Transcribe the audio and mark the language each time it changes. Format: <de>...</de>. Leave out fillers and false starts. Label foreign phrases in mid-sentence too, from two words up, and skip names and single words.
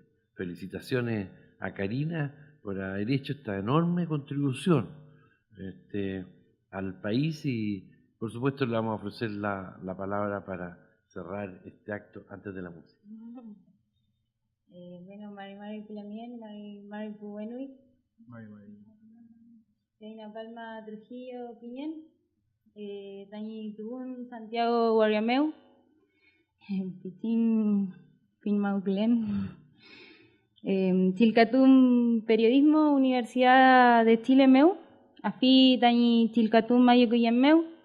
<es>Felicitaciones a Karina por haber hecho esta enorme contribución al país, y por supuesto le vamos a ofrecer la palabra para cerrar este acto antes de la música. Bueno,</es> <arn>Mari Pilamien, Mari Pubenui, Reina Palma Trujillo Piñén, Tañi Tubún, Santiago Guariameu, Pichín Pinmauclen, Chilcatum Periodismo, Universidad de Chile Meu, Afi Tañi Chilcatum Mayucuyameu,</arn>